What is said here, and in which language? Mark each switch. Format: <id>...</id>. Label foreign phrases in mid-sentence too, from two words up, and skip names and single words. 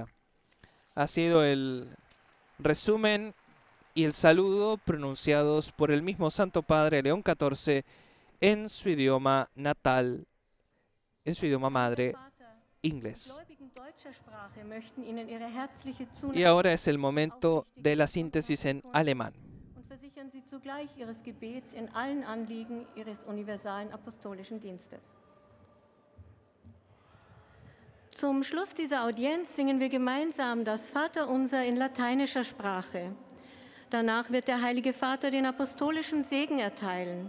<es>Ha sido el resumen y el saludo pronunciados por el mismo Santo Padre León XIV en su idioma natal, en su idioma madre, inglés. Y ahora es el momento de la síntesis en alemán.</es> <de>Zum Schluss dieser Audienz singen wir gemeinsam das Vaterunser in lateinischer Sprache. Danach wird der Heilige Vater den apostolischen Segen erteilen.</de>